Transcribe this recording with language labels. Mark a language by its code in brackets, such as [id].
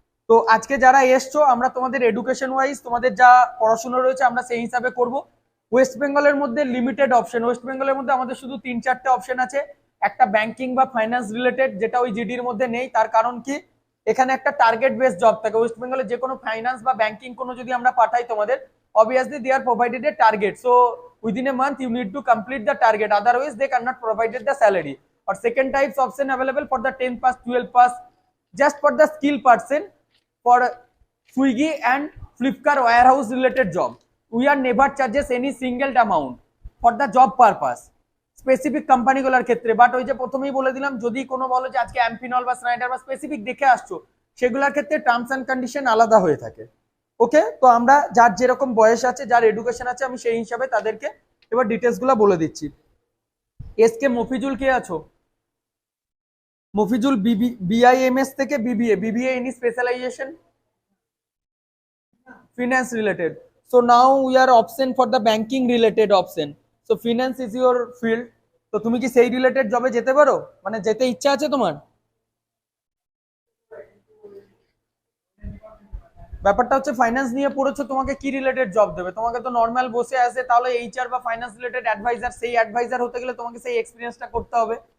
[bn] তো আজকে যারা এসছো, আমরা তোমাদের এডুকেশন ওয়াইজ তোমাদের যা পড়াশোনা রয়েছে আমরা সেই হিসাবে করব। ওয়েস্ট বেঙ্গলের মধ্যে লিমিটেড অপশন, ওয়েস্ট বেঙ্গলের মধ্যে আমাদের শুধু 3-4টে অপশন আছে। একটা ব্যাংকিং বা ফাইন্যান্স রিলেটেড, যেটা ওই জিডির মধ্যে নেই। তার কারণ কি, এখানে একটা টার্গেট বেস জব থাকে। ওয়েস্ট বেঙ্গলে যে কোনো ফাইন্যান্স বা ব্যাংকিং কোনো যদি আমরা পাঠাই তোমাদের, [en] obviously they are provided a target, so within a month you need to complete the target, otherwise they cannot provided the salary. Or second types option available for the 10 pass, 12 pass, just for the skill person for Swiggy and Flipkart warehouse related job. We are never charges any single amount for the job purpose [bn] specific কোম্পানিগুলোর ক্ষেত্রে। But ওই যে প্রথমেই বলে দিলাম, যদি কোনো বলো যে আজকে অ্যাম্পিনল বা স্নাইডার বা স্পেসিফিক দেখে আসছো, সেগুলোর ক্ষেত্রে টার্মস অ্যান্ড কন্ডিশন আলাদা হয়ে থাকে। ওকে, তো আমরা যার যেরকম বয়স আছে, যার এডুকেশন আছে, আমি সেই হিসাবে তাদেরকে এবার ডিটেলস গুলো বলে দিচ্ছি। এসকে মফিজুল কে আছো? মফিজুল বিআইএমএস থেকে BBA, BBA any specialisation? [en] finance related. So now we are option for the banking related option. So finance is your field. [bn] তো তুমি কি সেই রিলেটেড জবে যেতে পারো, মানে যেতে ইচ্ছা আছে তোমার? ব্যাপারটা হচ্ছে ফাইন্যান্স নিয়ে পড়েছো, তোমাকে কি রিলেটেড জব দেবে? তোমাকে তো নর্মাল বসে আছে, তাহলে এইচআর বা ফাইন্যান্স রিলেটেড অ্যাডভাইজার, সেই অ্যাডভাইজার হতে গেলে তোমাকে সেই এক্সপিরিয়েন্সটা করতে হবে।